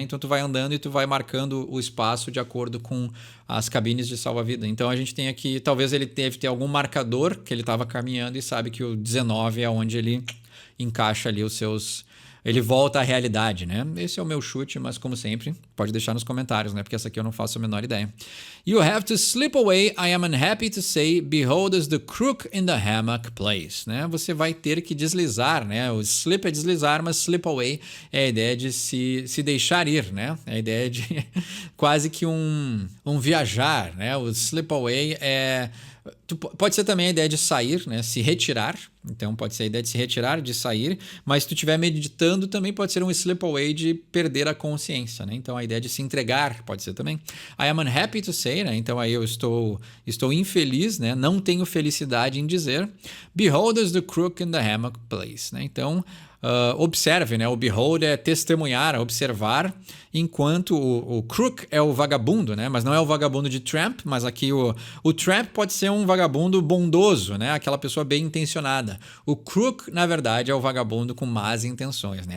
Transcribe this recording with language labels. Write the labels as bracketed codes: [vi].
[pt] Então, tu vai andando e tu vai marcando o espaço de acordo com as cabines de salva-vida. Então, a gente tem aqui, talvez ele deve ter algum marcador que ele estava caminhando e sabe que o 19 é onde ele encaixa ali os seus... Ele volta à realidade, né? Esse é o meu chute, mas como sempre, pode deixar nos comentários, né? Porque essa aqui eu não faço a menor ideia. [en] You have to slip away, I am unhappy to say, behold as the crook in the hammock plays, né? [pt] Você vai ter que deslizar, né? O slip é deslizar, mas slip away é a ideia de se deixar ir, né? É a ideia de quase que um viajar, né? O slip away pode ser também a ideia de sair, né? Se retirar. Então pode ser a ideia de se retirar, de sair. Mas se tu estiver meditando, também pode ser um slip away de perder a consciência, né? Então a ideia de se entregar pode ser também. [en] I am unhappy to say, [pt] né? Então aí eu estou infeliz, né? Não tenho felicidade em dizer. [en] Behold as the crook in the hammock plays, né? [pt] Então observe, né? O behold é testemunhar, observar, enquanto o crook é o vagabundo, né? Mas não é o vagabundo de tramp, mas aqui o tramp pode ser um vagabundo bondoso, né? Aquela pessoa bem intencionada. O crook, na verdade, é o vagabundo com más intenções, né?